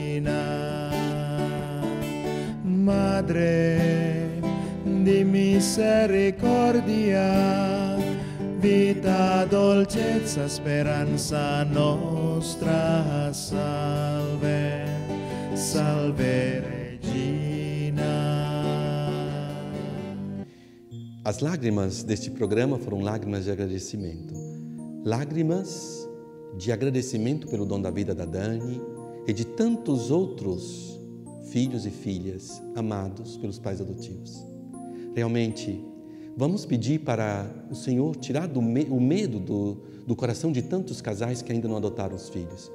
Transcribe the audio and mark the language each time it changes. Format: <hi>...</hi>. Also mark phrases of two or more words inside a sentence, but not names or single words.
<it>Madre di misericordia, vita, dolcezza, speranza nostra, salve, salve Regina.</it> <pt>As lágrimas deste programa foram lágrimas de agradecimento. Lágrimas de agradecimento pelo dom da vida da Dani e de tantos outros filhos e filhas amados pelos pais adotivos. Realmente, vamos pedir para o Senhor tirar o medo do coração de tantos casais que ainda não adotaram os filhos.</pt>